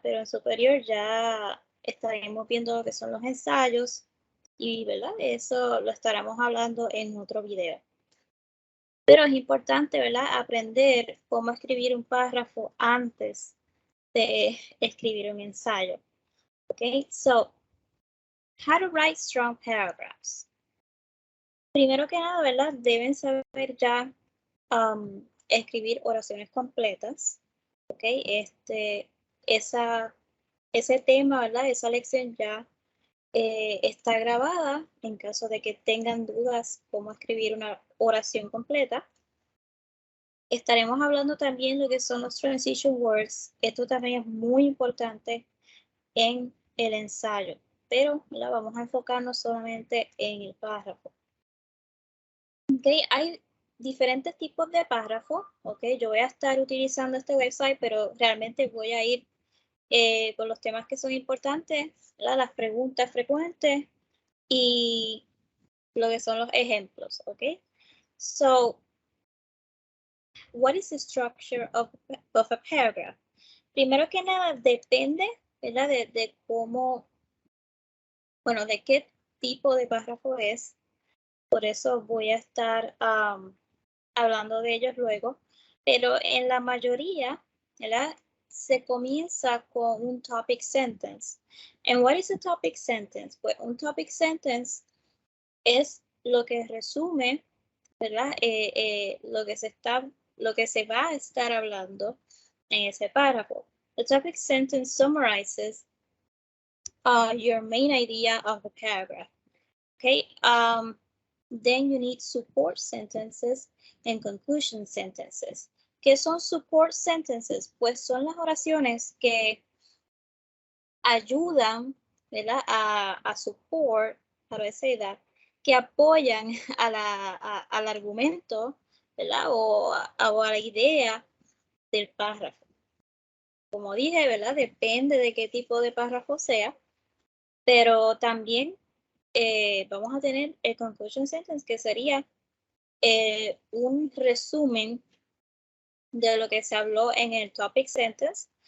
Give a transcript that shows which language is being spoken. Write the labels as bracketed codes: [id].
[es] Pero en superior ya estaremos viendo lo que son los ensayos y, ¿verdad? Eso lo estaremos hablando en otro video. Pero es importante, ¿verdad? Aprender cómo escribir un párrafo antes de escribir un ensayo. [en] Okay, so how to write strong paragraphs. [es] Primero que nada, ¿verdad? Deben saber ya escribir oraciones completas. Ok, ese tema, ¿verdad? Esa lección ya está grabada en caso de que tengan dudas cómo escribir una oración completa. Estaremos hablando también de lo que son los transition words. Esto también es muy importante en el ensayo, pero vamos a enfocarnos solamente en el párrafo. Okay, hay diferentes tipos de párrafos. Okay, yo voy a estar utilizando este website, pero realmente voy a ir con los temas que son importantes, ¿verdad? Las preguntas frecuentes y lo que son los ejemplos. [en] Okay, so what is the structure of a paragraph? [es] Primero que nada, depende, ¿verdad? De cómo, bueno, de qué tipo de párrafo es. Por eso voy a estar hablando de ellos luego. Pero en la mayoría, ¿verdad? Se comienza con un topic sentence. [en] And what is a topic sentence? [es] Pues un topic sentence es lo que resume, ¿verdad? Lo que se va a estar hablando en ese párrafo. [en] The topic sentence summarizes your main idea of the paragraph. Okay. Then you need support sentences and conclusion sentences. [es] ¿Qué son support sentences? Pues son las oraciones que ayudan, ¿verdad? [en] A support, how do I say that? [es] Que apoyan al argumento, ¿verdad? O a la idea del párrafo. Como dije, ¿verdad? Depende de qué tipo de párrafo sea, pero también vamos a tener el conclusion sentence, que sería un resumen de lo que se habló en el topic sentence.